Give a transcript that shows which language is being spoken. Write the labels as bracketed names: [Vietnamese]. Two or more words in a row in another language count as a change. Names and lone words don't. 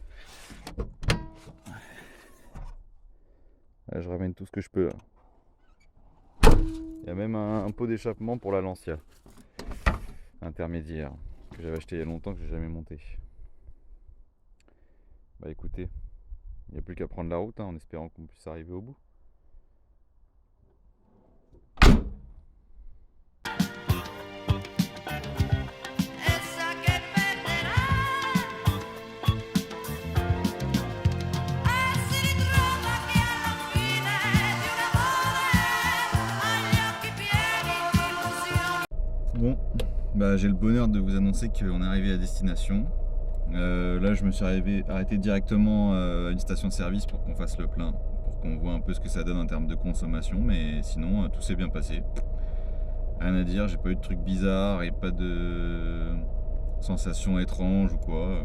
[French] Là, je ramène tout ce que je peux là. Il y a même un pot d'échappement pour la Lancia intermédiaire que j'avais acheté il y a longtemps que j'ai jamais monté. Bah écoutez, il n'y a plus qu'à prendre la route en espérant qu'on puisse arriver au bout. [Italian] Essa che perderà e si ritrova che alla fine di un amore ha gli occhi pieni di illusioni. [French] Bon, bah j'ai le bonheur de vous annoncer qu'on est arrivé à destination. Là je me suis arrêté directement à une station de service pour qu'on fasse le plein, pour qu'on voit un peu ce que ça donne en termes de consommation, mais sinon tout s'est bien passé. Rien à dire, j'ai pas eu de trucs bizarres et pas de sensations étranges ou quoi.